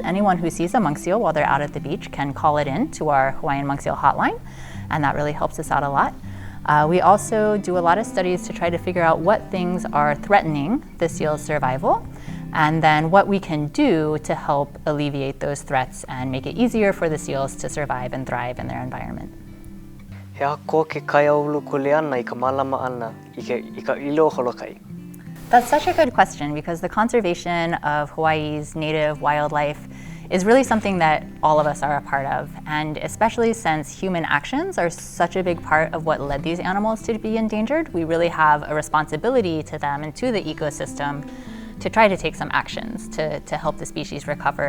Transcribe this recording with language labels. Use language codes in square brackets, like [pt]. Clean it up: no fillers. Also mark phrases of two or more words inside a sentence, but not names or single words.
[en] Anyone who sees a monk seal while they're out at the beach can call it in to our Hawaiian monk seal hotline, and that really helps us out a lot. We also do a lot of studies to try to figure out what things are threatening the seal's survival, and then what we can do to help alleviate those threats and make it easier for the seals to survive and thrive in their environment. [haw] He aha ko ke kaiaulu kuleana I ka malama ana I ka ʻilio holokai? [en] That's such a good question because the conservation of Hawaii's native wildlife is really something that all of us are a part of, and especially since human actions are such a big part of what led these animals to be endangered, we really have a responsibility to them and to the ecosystem to try to take some actions to help the species recover.